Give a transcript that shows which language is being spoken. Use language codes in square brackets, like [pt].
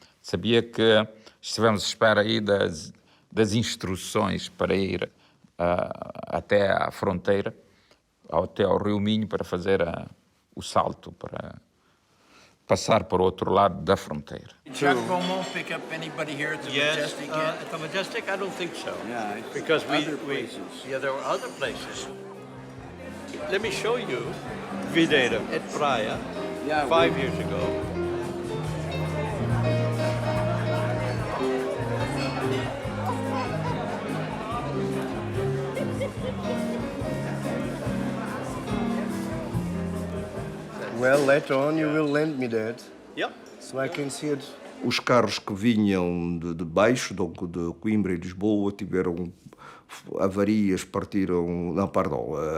[pt] Sabia que estivemos à espera aí das instruções para ir até à fronteira, até ao Rio Minho, para fazer o salto, para passar para o outro lado da fronteira. [en] Did Jacques Beaumont pick up anybody here at the Majestic yet? At the Majestic, I don't think so. Yeah, because other places. There were other places. Let me show you Videira at Praia 5 years ago. Well, later on you will lend me that. Yep. So I can see it. [pt] Os carros que vinham de baixo, de Coimbra e Lisboa, tiveram avarias, partiram... Não, perdão.